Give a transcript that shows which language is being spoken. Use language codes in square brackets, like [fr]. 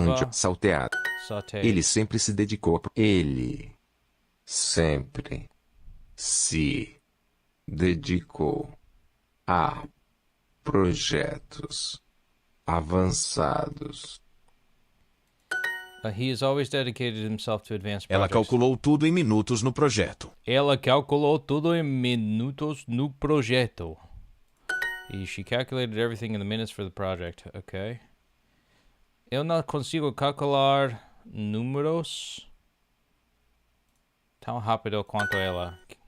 [pt] Mandioca, salteado. [en] Sauté. [pt] Ele sempre se dedicou. Ele sempre se dedicou a projetos avançados. [en] He has always dedicated himself to advanced [pt] Ela [en] projects. [pt] calculou tudo em minutos no projeto. Ela calculou tudo em minutos no projeto. [en] She calculated everything in the minutes for the project. Okay. [pt] Eu não consigo calcular números tão rápido quanto ela.